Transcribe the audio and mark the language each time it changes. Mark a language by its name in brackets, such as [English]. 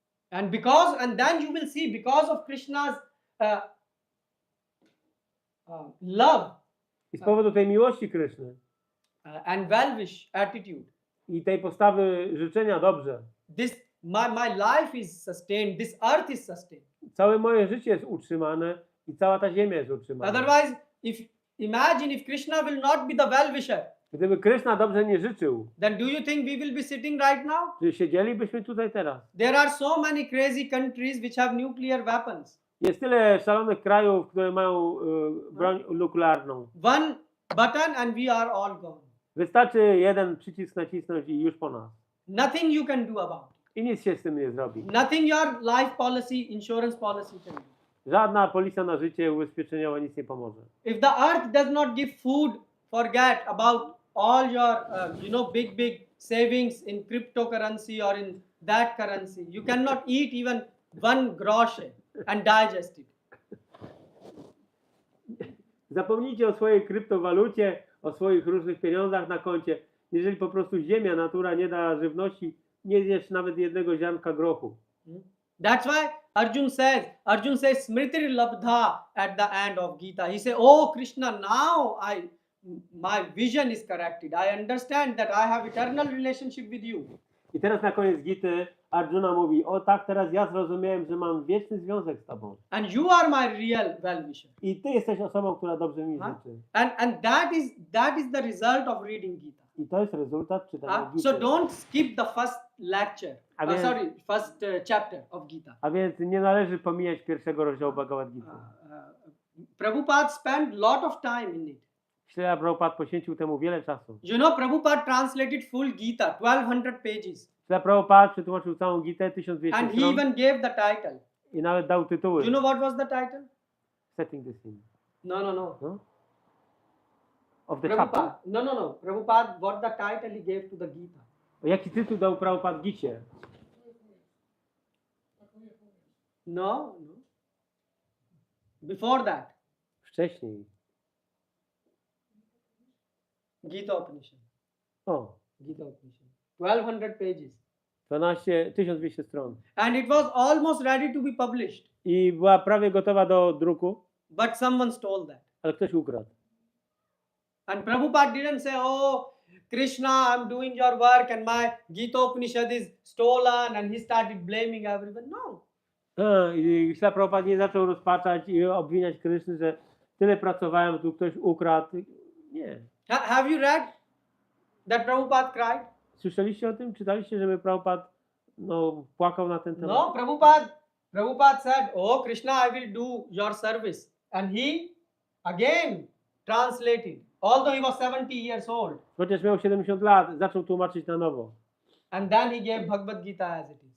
[English] And then you will see, because of Krishna's love [Polish] I z powodu tej miłości Kryszny [English] and well-wish attitude, [Polish] i tej postawy życzenia dobrze, [English] my life is sustained, this earth is sustained. [Polish] całe moje życie jest utrzymane i cała ta ziemia jest utrzymana. [English] Otherwise, imagine if Krishna will not be the well-wisher, [Polish] Gdyby Kryszna dobrze nie życzył, [English] then do you think we will be sitting right now? [Polish] czy siedzielibyśmy tutaj teraz? [English] There are so many crazy countries which have nuclear weapons. [Polish] Jest tyle szalonych krajów, które mają broń nuklearną. [English] One button and we are all gone. [Polish] Wystarczy jeden przycisk nacisnąć i już po nas. [English] Nothing you can do about it. [Polish] I nic się z tym nie zrobi. [English] Nothing your life policy, insurance policy can do. [Polish] Żadna polisa na życie ubezpieczeniowa nic nie pomoże. [English] If the earth does not give food, forget about all your big savings in cryptocurrency or in that currency. You cannot eat even one groszy and digest it. [Polish] Zapomnijcie o swojej kryptowalucie, o swoich różnych pieniądzach na koncie. Jeżeli po prostu ziemia, natura nie da żywności, nie zjesz nawet jednego ziarnka grochu. [English] That's why Arjuna says Smriti Labdha at the end of Gita. He says, oh Krishna, now my vision is corrected. I understand that I have eternal relationship with you. [Polish] I teraz na koniec Gity Arjuna mówi, o tak, teraz ja zrozumiałem, że mam wieczny związek z Tobą. [English] And you are my real well-wisher. [Polish] I Ty jesteś osobą, która dobrze mi Huh? życzy. [English] And that is the result of reading Gita. [Polish] I to jest rezultat czytania Gity. [English] So don't skip the first lecture. [Polish] A więc- [English] First chapter of Gita. [Polish] A więc nie należy pomijać pierwszego rozdziału Bhagavad-Gity. [English] Prabhupada spent lot of time in it. [Polish] Śrila Prabhupada poświęcił temu wiele czasu. [English] You know, Prabhupada translated full Gita, 1200 pages. [Polish] Śrila Prabhupada przetłumaczył całą Gitę, 1200 [English] And he [Polish] stron [English] even gave the title. [Polish] i nawet dał tytuły. [English] You know what was the title? Setting the scene. No. No? Of the chapter. Prabhupada. No. Prabhupada, what the title he gave to the Gita? [Polish] Jaki tytuł dał Prabhupada Gicie? [English] No. Before that, [Polish] Wcześniej. [English] Gita Upanishad. O, Gita Upanishad. 1200 pages. [Polish] 1200 stron. [English] And it was almost ready to be published. [Polish] I była prawie gotowa do druku, [English] But someone stole that. [Polish] ale ktoś ukradł. [English] And Prabhupada didn't say, oh, Krishna, I'm doing your work and my Gita Upanishad is stolen, and he started blaming everyone. No. [Polish] I Śrila Prabhupada nie zaczął rozpaczać i obwiniać Kryszny, że tyle pracowałem, tu ktoś ukradł. Nie. [English] Have you read that Prabhupada cried? [Polish] Słyszeliście o tym? Czytaliście, żeby Prabhupada płakał na ten temat? [English] No, Prabhupada said, oh, Krishna, I will do your service. And he again translated, although he was 70 years old. [Polish] Chociaż miał 70 lat, zaczął tłumaczyć na nowo. [English] And then he gave Bhagavad-Gita as it is.